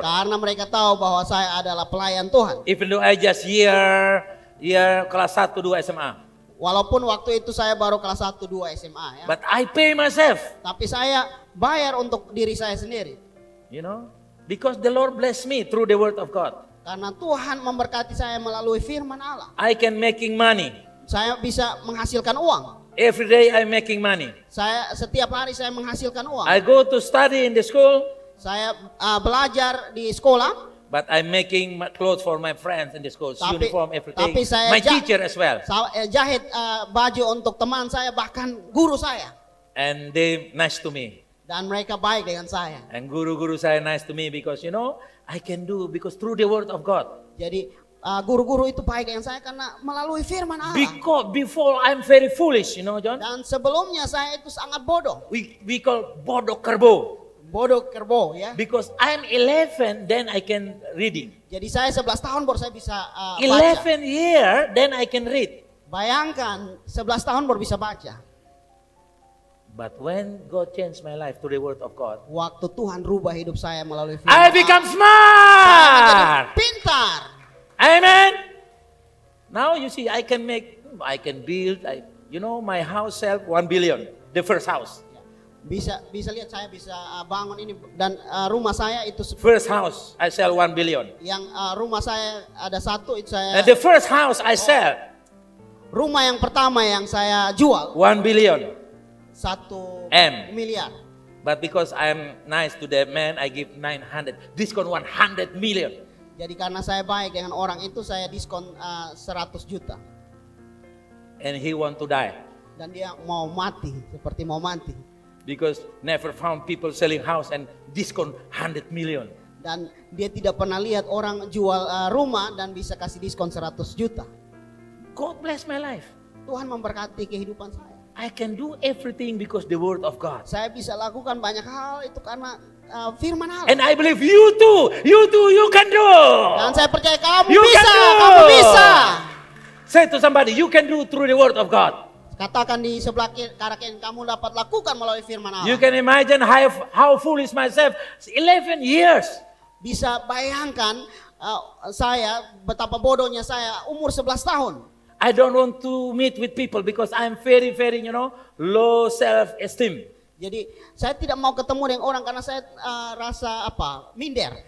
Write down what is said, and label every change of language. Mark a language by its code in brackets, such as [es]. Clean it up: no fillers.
[id] Karena mereka tahu bahwa saya adalah pelayan Tuhan. [en] Even though I just year [id] kelas 1, 2 SMA. Walaupun waktu itu saya baru kelas 1, 2 SMA ya. [en] But I pay myself, [id] Tapi saya bayar untuk diri saya sendiri. [en] you know, because the Lord bless me through the word of God. [id] Karena Tuhan memberkati saya melalui firman Allah. [en] I can making money. [id] Saya bisa menghasilkan uang. [en] Every day I'm making money. [id] Setiap hari saya menghasilkan uang. [en] I go to study in the school, [id] Saya belajar di sekolah. [en] but I'm making clothes for my friends in the school, uniform, everything. [id] tapi saya [en] My teacher as well. [id] Jahit baju untuk teman saya, bahkan guru saya. [en] And they nice to me. [id] Dan mereka baik dengan saya. [en] And [id] guru saya [en] nice to me because, you know, I can do because through the word of God. [id] Jadi guru-guru itu baik dengan saya karena melalui firman Allah. [en] Because before I'm very foolish, you know, John. [id] Dan sebelumnya saya itu sangat bodoh. [en] We call [id] bodoh kerbo. Bodoh kerbo ya. [en] Because I'm 11, then I can reading. [id] Jadi saya 11 tahun baru saya bisa baca. [en] 11 year, then I can read. [id] Bayangkan 11 tahun baru bisa baca. [en] But when God changed my life to the word of God, [id] Waktu Tuhan rubah hidup saya melalui firman [en] I become [id] saya menjadi [en] smart. [id] pintar. [en] Amen. Now you see, I can build, my house sell 1 billion, the first house. [id] Bisa lihat saya bisa bangun ini dan rumah saya itu [en] First house, I sell 1 billion. [id] yang rumah saya ada satu itu saya [en] And the first house I sell, [id] rumah yang pertama yang saya jual [en] 1 billion. 1 M. [id] miliar. [en] But because I'm nice to the man, I give 900, discount 100 million. [id] Jadi karena saya baik dengan orang itu saya diskon 100 juta [en] And he want to die. [id] dan dia mau mati seperti mau mati [en] Because never found people selling house and discount 100 million. [id] dan dia tidak pernah lihat orang jual rumah dan bisa kasih diskon 100 juta. [en] God bless my life. [id] Tuhan memberkati kehidupan saya. [en] I can do everything because the word of God. [id] Saya bisa lakukan banyak hal itu karena firman Allah. [en] And I believe you too, you can do. [id] Dan saya percaya kamu [en] You [id] bisa, [en] can do. [id] kamu bisa. [en] Say to somebody, you can do through the word of God. [id] Katakan di sebelah kanan kamu dapat lakukan melalui firman Allah. [en] You can imagine how foolish myself, 11 years. [id] Bisa bayangkan saya betapa bodohnya saya umur 11 tahun. [en] I don't want to meet with people because I'm very, very, low self-esteem. [id] Jadi saya tidak mau ketemu dengan orang karena saya rasa minder.